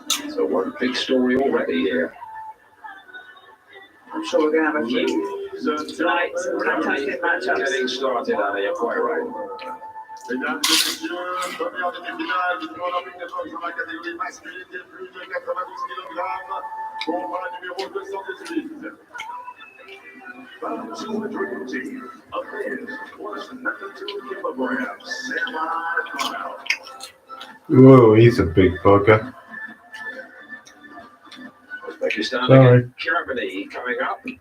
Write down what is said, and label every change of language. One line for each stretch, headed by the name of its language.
English: So one big story already here. I'm sure we're going to have a few tonight, some fantastic matchups. Getting started, Annie, you're quite right.
French: Mesdames et messieurs, première demi-finale du tournoi olympique de Paris dans la catégorie masculine des plus de 92 kg, combat numéro 218.
English: About 218 of his plus 92 kilograms semi-final. Whoa, he's a big bugger. Uzbekistan Sorry. against Germany coming up.